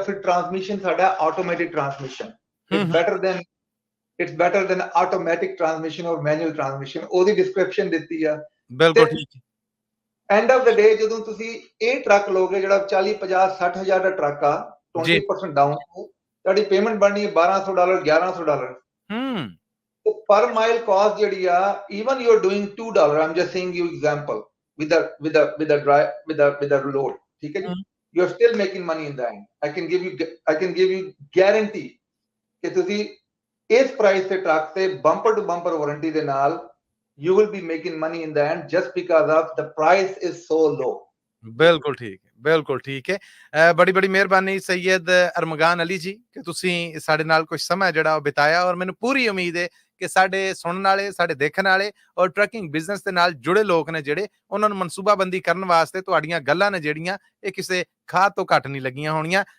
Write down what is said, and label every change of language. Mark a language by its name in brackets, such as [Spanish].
[Punjabi] ਫਿਰ ਟਰਾਂਸਮਿਸ਼ਨ ਸਾਡਾ automatic transmission, [English] it's better than automatic transmission [Punjabi] ਔਰ ਮੈਨੂਅਲ ਟਰਾਂਸਮਿਸ਼ਨ, ਉਹਦੀ ਡਿਸਕ੍ਰਿਪਸ਼ਨ ਦਿੱਤੀ ਆ। ਬਿਲਕੁਲ ਠੀਕ। [English] end of the day [Punjabi] ਜਦੋਂ ਤੁਸੀਂ ਇਹ ਟਰੱਕ ਲੋਗੇ ਜਿਹੜਾ 40, 50, 60 ਹਜ਼ਾਰ ਦਾ ਟਰੱਕ ਆ, 20% ਡਾਊਨ, ਤੁਹਾਡੀ ਪੇਮੈਂਟ ਬਣਨੀ ਹੈ $1200, $1100। [English] per mile cost [Punjabi] ਜਿਹੜੀ ਆ, [English] even you're doing $2, I'm just saying you example with the load, [Punjabi] ਠੀਕ ਹੈ ਜੀ, [English] you're still making money in the end। I can give you guarantee [Punjabi] ਕਿ ਤੁਸੀਂ ਇਸ ਪ੍ਰਾਈਸ ਤੇ ਟਰੱਕ ਤੇ ਬੰਪਰ ਟੂ ਬੰਪਰ ਵਾਰੰਟੀ ਦੇ ਨਾਲ [English] you will be making money in the end just because of the price is so low। [Punjabi] ਬਿਲਕੁਲ ਠੀਕ ਹੈ, ਬਿਲਕੁਲ ਠੀਕ ਹੈ। ਬੜੀ ਬੜੀ ਮਿਹਰਬਾਨੀ ਸੈਯਦ ਅਰਮਗਾਨ ਅਲੀ ਜੀ ਕਿ ਤੁਸੀਂ ਸਾਡੇ ਨਾਲ ਕੁਝ ਸਮਾਂ ਜਿਹੜਾ ਉਹ ਬਿਤਾਇਆ, ਔਰ ਮੈਨੂੰ ਪੂਰੀ ਉਮੀਦ ਹੈ ਕਿ ਸਾਡੇ ਸੁਣਨ ਵਾਲੇ, ਸਾਡੇ ਦੇਖਣ ਵਾਲੇ ਔਰ ਟਰੱਕਿੰਗ ਬਿਜ਼ਨਸ ਦੇ ਨਾਲ ਜੁੜੇ ਲੋਕ ਨੇ ਜਿਹੜੇ, ਉਹਨਾਂ ਨੂੰ ਮਨਸੂਬਾਬੰਦੀ ਕਰਨ ਵਾਸਤੇ ਤੁਹਾਡੀਆਂ ਗੱਲਾਂ ਨੇ ਜਿਹੜੀਆਂ ਇਹ ਕਿਸੇ ਖਾਦ ਤੋਂ ਘੱਟ ਨਹੀਂ ਲੱਗੀਆਂ ਹੋਣੀਆਂ।